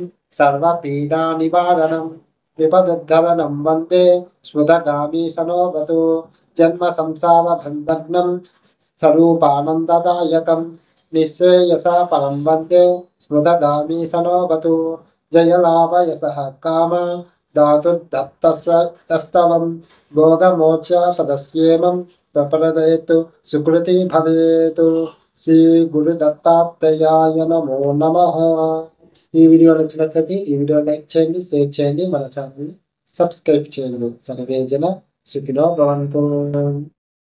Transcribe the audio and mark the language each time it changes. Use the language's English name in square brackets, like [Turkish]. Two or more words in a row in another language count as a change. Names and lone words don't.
[Sanskrit] सर्वपीडानिवारणं विपदुद्धरणं वन्दे स्मृतगामी सनोवतु जन्मसंसारबन्धनं स्वरूपानन्ददायकं निःश्रेयसपरं वन्दे स्मृतगामी सनोवतु जयलाभयसः काम धातुर्दत्तस्तवं भोगमोक्षपदस्येमं प्रप्रदयतु सुकृति भवेतु श्री गुरु दत्तात्रेयाय नमो नमः। [Telugu] ఈ వీడియో నచ్చినట్లయితే ఈ [English] video like [Telugu] చేయండి, షేర్ చేయండి, మన [English] channel subscribe [Telugu] చేయండి. [Sanskrit] సర్వే జన సుఖినో భవంతు.